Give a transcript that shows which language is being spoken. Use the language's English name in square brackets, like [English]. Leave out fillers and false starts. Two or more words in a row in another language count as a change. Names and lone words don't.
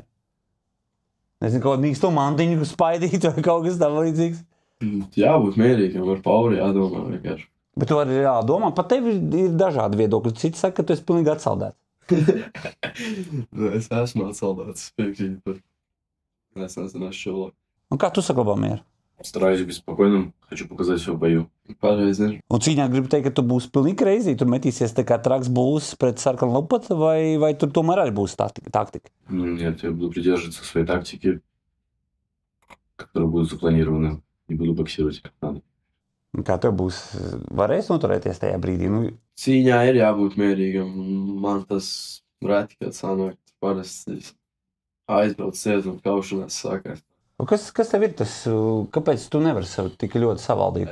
[Latvian] Nezinu, kaut kādu mīksto mantiņu spaidīt vai kaut kas tam līdzīgs? Jābūt mierīgam, ar Pauli jādomā vienkārši. Bet tu arī jādomā, pat tev ir dažādi viedokļi. Citi saka, ka tu esi pilnīgi atsaldēts. Es esmu atsaldēts, piekrītu. Es nezinu, es šo. Un kā tu saglabā mieru? [Russian] Стараюсь быть спокойным, хочу показать все в бою. [Latvian] Pareizi. Un cīņā gribu teikt, ka tu būsi pilnīgi crazy, tur metīsies tā kā traks būs pret sarkanu lopatu, vai tur tomēr arī būs taktika? [Russian] Нет, я буду придерживаться своей тактики, которые будут запланированы. Не буду боксировать как надо. [Latvian] Un kā tev būs, varēs noturēties tajā brīdī? Nu, Cīņā ir jābūt mierīgam. Man tas reti, kad sanāk. Parasti aizbrauc ciet un kaušanās sākās. kas tev ir tas, kāpēc tu nevari sev tik ļoti savaldīt?